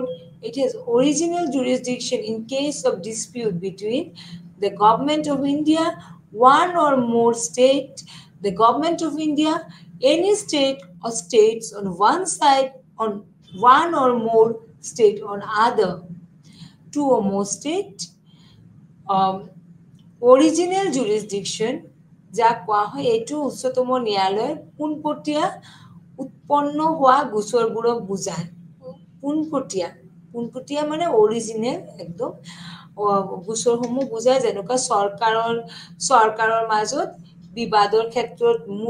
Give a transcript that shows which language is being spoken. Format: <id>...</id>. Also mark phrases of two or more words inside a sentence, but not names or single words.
<en>It has original jurisdiction in case of dispute between the Government of India, one or more state, the Government of India, any state or states on one side, on one or more state on other, two or more state, original jurisdiction</en> <as>যা কোৱা হয় এইটো উচ্চতম ন্যায়ালয়ৰ পোনপটীয়া উৎপন্ন হোৱা গোচৰবোৰক বুজায় পোনপটীয়া মানে অৰিজিনেল একদম গোচৰসমূহ বুজায় যেনেকুৱা চৰকাৰৰ মাজত বিবাদৰ ক্ষেত্ৰত মূল</as>